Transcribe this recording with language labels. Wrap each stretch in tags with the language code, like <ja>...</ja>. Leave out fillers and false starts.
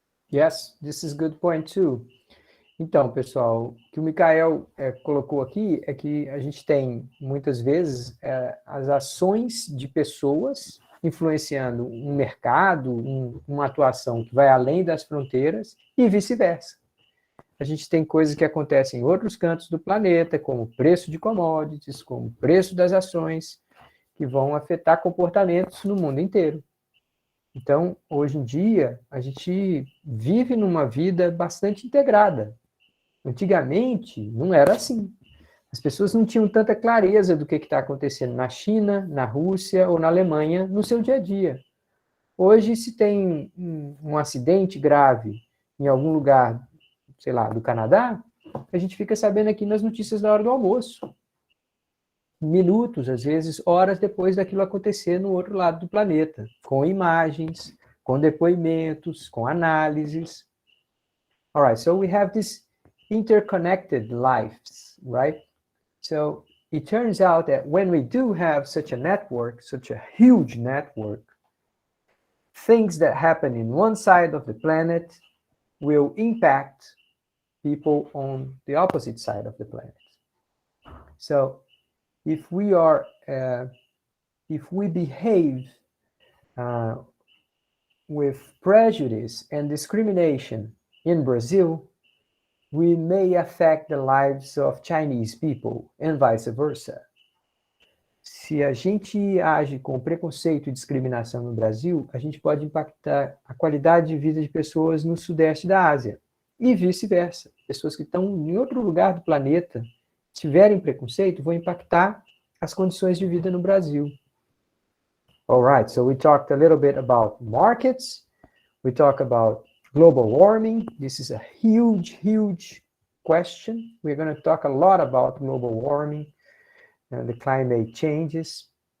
<en>Yes, this is a good point too.</en> <pt>Então, pessoal, o que o Mikael colocou aqui é que a gente tem, muitas vezes, as ações de pessoas influenciando um mercado, uma atuação que vai além das fronteiras e vice-versa. A gente tem coisas que acontecem em outros cantos do planeta, como o preço de commodities, como o preço das ações, que vão afetar comportamentos no mundo inteiro. Então, hoje em dia, a gente vive numa vida bastante integrada. Antigamente, não era assim. As pessoas não tinham tanta clareza do que está acontecendo na China, na Rússia ou na Alemanha no seu dia a dia. Hoje, se tem um acidente grave em algum lugar, sei lá, do Canadá, a gente fica sabendo aqui nas notícias da hora do almoço. Minutos, às vezes, horas depois daquilo acontecer no outro lado do planeta, com imagens, com depoimentos, com análises.</pt> <en>All right, so we have this interconnected lives, right? So it turns out that when we do have such a network, such a huge network, things that happen in one side of the planet will impact people on the opposite side of the planet. So if we behave with prejudice and discrimination in Brazil, we may affect the lives of Chinese people and vice versa.</en> <pt>Se a gente age com preconceito e discriminação no Brasil, a gente pode impactar a qualidade de vida de pessoas no sudeste da Ásia e vice-versa. Pessoas que estão em outro lugar do planeta, se tiverem preconceito, vão impactar as condições de vida no Brasil.</pt> <en>All right, so we talked a little bit about markets. We talked about global warming. This is a huge, huge question. We're going to talk a lot about global warming and the climate changes.</en>